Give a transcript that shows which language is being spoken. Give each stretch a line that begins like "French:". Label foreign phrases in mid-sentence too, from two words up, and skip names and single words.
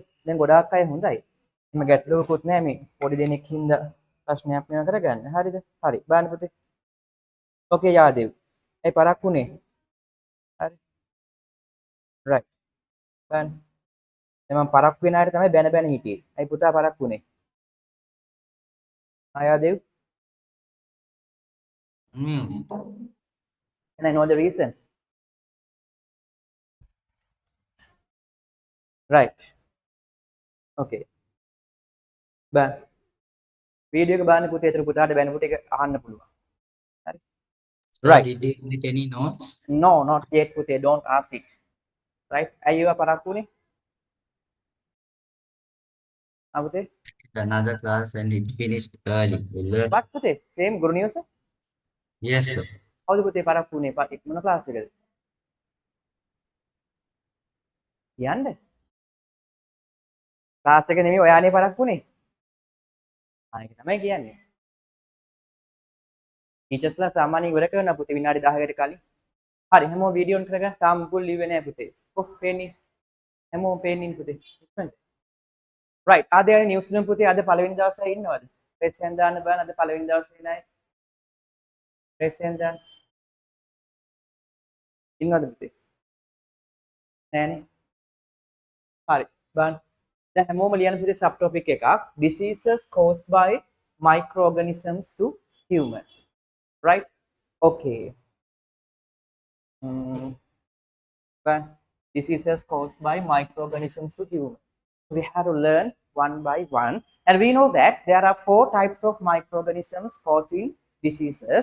Sinhala: දැන් ගොඩාක් අය හොඳයි. එimhe ගැටලුවකුත් නැහැ මේ පොඩි දෙනෙක් හින්දා ප්‍රශ්නයක් මේවා කරගන්න. හරිද? හරි. බලන්න පුතේ. ඕකේ යාදේව්. ඒ පරක්කුනේ. හරි. රයිට්. බලන්න. දැන් මම පරක්කු වෙන අයට තමයි බැන බැන හිටියේ. අයි පුතා පරක්කුනේ. යාදේව්.
English: And I know the reason. Right.
Sinhala: Okay. බෑ. වීඩියෝ එක බලන්න පුතේ ඒතර පුතාට බැනපු ටික අහන්න පුළුවන්. හරි.
English: Right. Did you get any notes? No, not yet පුතේ. Don't ask it. Right.
Sinhala: අයියෝ පරක්කුනේ. පුතේ.
English: Another class and it finished early. We learned.
Sinhala: What පුතේ? Same ගුරු නිවස?
English: Yes, sir.
Sinhala: කවුද පුතේ පරක්කුනේ? මොන ක්ලාස් එකද? යන්න. ක්ලාස් එක නෙමෙයි ඔයානේ පරක්කුනේ. ඒක තමයි කියන්නේ. ටීචර්ස්ලා සාමාන්‍යයෙන් ඉවර කරන පුතේ විනාඩි 10කට කලින්. හරි හැමෝම වීඩියෝ ඔන් කරගන්න. තාම මුකුල් ලිව්වේ නැහැ පුතේ. පේන්නේ. හැමෝම පේන්නේ පුතේ.
English: right. are there any news room
Sinhala: පුතේ අද පළවෙනි දවසේ ඉන්නවද? ප්‍රෙස් එකෙන් දාන්න බලන්න අද පළවෙනි දවසේ නයි. ප්‍රෙස් එකෙන් දාන්න. ඉන්නවද පුතේ? නෑනේ. හරි. බලන්න. දැන් හැමෝම ලියන්න පුතේ
English: sub topic
Sinhala: එකක්.
English: Diseases caused by microorganisms to human. Right? Okay. But diseases caused by microorganisms to human. We have to learn one by one. And we know that there are 4 types of microorganisms causing diseases.